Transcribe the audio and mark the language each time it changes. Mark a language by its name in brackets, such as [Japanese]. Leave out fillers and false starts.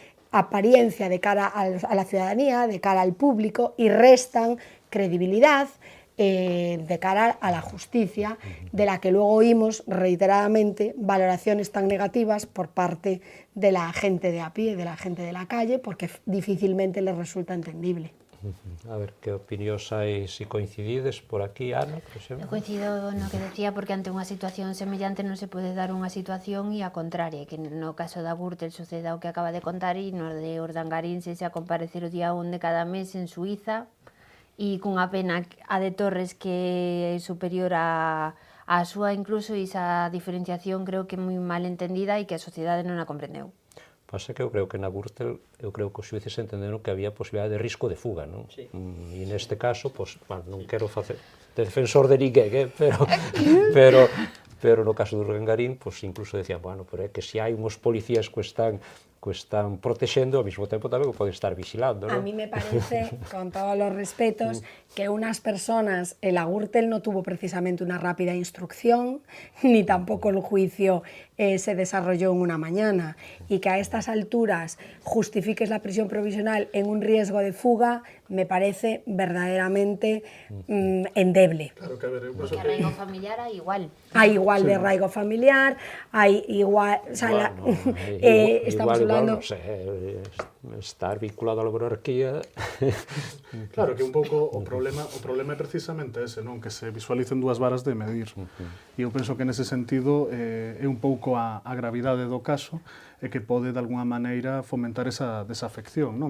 [Spanish] apariencia de cara a la ciudadanía, de cara al público, y restan credibilidad de cara a la justicia, de la que luego oímos reiteradamente valoraciones tan negativas por parte de la gente de a pie, de la gente de la calle, porque difícilmente les resulta entendible. [Galician] A ver, que opinións hai, se coincidides por aquí, Ana, por exemplo? Eu coincido no que decía, porque ante unha situación semellante non se pode dar unha situación e a contraria, que no caso da Gürtel suceda o que acaba de contar, e no de Urdangarín se a comparecer o día 1 de cada mes en Suiza, e cunha pena a de Torres que é superior a súa, incluso, e esa diferenciación creo que é moi mal entendida e que a sociedade non a comprendeu. Pasa que eu creo que na Gürtel, eu creo que os xuíces entenderon que había posibilidade de risco de fuga, non? Sí. E neste caso, pois, non quero facer de defensor de ninguén, pero no caso do Urdangarín, pois incluso decían, bueno, pero é que se hai uns policías que están protexendo, ao mesmo tempo tamén o poden estar vigilando, non? [Spanish] A mí me parece, con todos los respetos, que unas personas, la Gürtel no tuvo precisamente una rápida instrucción, ni tampoco el juicio se desarrolló en una mañana, y que a estas alturas justifiques la prisión provisional en un riesgo de fuga, me parece verdaderamente endeble. Claro que, a ver, [Galician] Porque arraigo familiar hai igual. [Spanish] Hay igual de arraigo familiar, hay igual... O sea, estamos hablando... [Galician] No sé, estar vinculado á monarquía... Claro, que un pouco o problema é precisamente ese, non? Que se visualicen dúas varas de medir. E eu penso que nese sentido é un pouco a gravidade do caso e que pode, de alguna maneira, fomentar esa desafección, non?